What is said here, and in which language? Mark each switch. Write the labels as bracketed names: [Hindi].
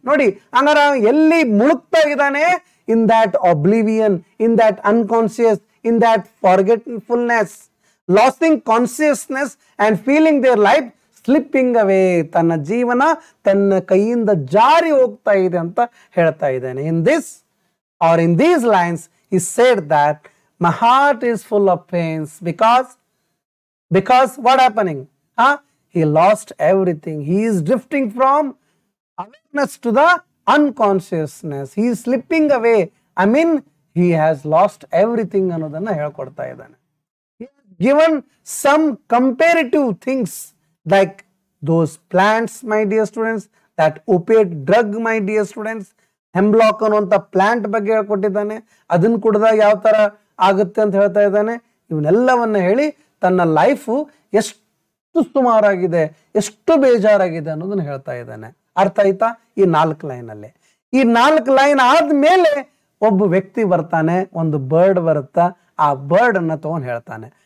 [Kannada] ನೋಡಿ, ಹಂಗಾರ ಎಲ್ಲಿ ಮುಳುಗ್ತಾ ಇದ್ದಾನೆ? [English] In that oblivion, in that unconscious, in that forgetfulness, losing consciousness and feeling their life slipping away. [Kannada] ತನ್ನ ಜೀವನ ತನ್ನ ಕೈಯಿಂದ ಜಾರಿ ಹೋಗ್ತಾ ಇದೆ ಅಂತ ಹೇಳ್ತಾ ಇದ್ದಾನೆ. [English] In this or in these lines he said that my heart is full of pains because what happening? He lost everything. He is drifting from awareness to the unconsciousness. He is slipping away. I mean, he has lost everything [Kannada] ಅನ್ನೋದನ್ನ ಹೇಳ್ಕೊಡ್ತಾ ಇದ್ದಾನೆ. [English] He has given some comparative things like those plants, my dear students, that opiate drug, my dear students. [Kannada] ಹೆಮ್ಲಾಕ್ ಅನ್ನುವಂಥ plant ಬಗ್ಗೆ ಹೇಳ್ಕೊಟ್ಟಿದ್ದಾನೆ. ಅದನ್ನ ಕುಡಿದಾಗ ಯಾವ ತರ ಆಗುತ್ತೆ ಅಂತ ಹೇಳ್ತಾ ಇದ್ದಾನೆ. ಇವನ್ನೆಲ್ಲವನ್ನ ಹೇಳಿ ತನ್ನ ಲೈಫು ಎಷ್ಟು ಸುಮಾರಾಗಿದೆ, ಎಷ್ಟು ಬೇಜಾರಾಗಿದೆ ಅನ್ನೋದನ್ನ ಹೇಳ್ತಾ ಇದ್ದಾನೆ. ಅರ್ಥ ಆಯ್ತಾ? ಈ 4 ಲೈನ್ ಅಲ್ಲಿ. ಈ 4 ಲೈನ್ ಆದ್ಮೇಲೆ ಒಬ್ಬ ವ್ಯಕ್ತಿ ಬರ್ತಾನೆ, ಒಂದು ಬರ್ಡ್ ಬರುತ್ತಾ, ಆ ಬರ್ಡ್ ಅನ್ನ ತಗೊಂಡು ಹೇಳ್ತಾನೆ.